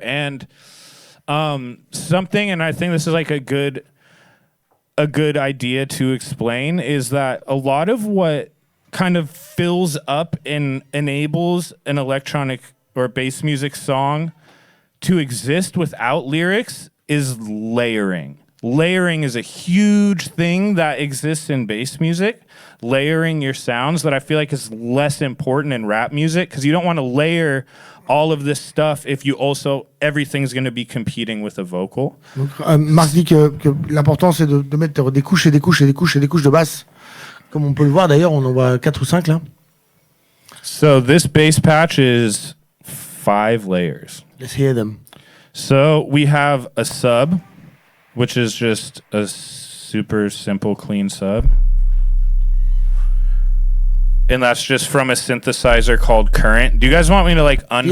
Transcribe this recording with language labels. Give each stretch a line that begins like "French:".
English: And something, and I think this is like a good idea to explain, is that a lot of what kind of fills up and enables an electronic or bass music song to exist without lyrics is layering. Layering is a huge thing that exists in bass music. Layering your sounds that I feel like is less important in rap music because you don't want to layer all of this stuff if you also everything's going to be competing with a vocal.
French: Donc, Marc dit que l'important c'est de mettre des couches et des couches et des couches et des couches de basse. Comme on peut le voir d'ailleurs, on en voit 4 ou 5 là.
English: So this bass patch is 5 layers. Let's hear them. So we have a sub, which is just a super simple clean sub. And that's just from a synthesizer called Current. Do you guys want me to like unfreeze?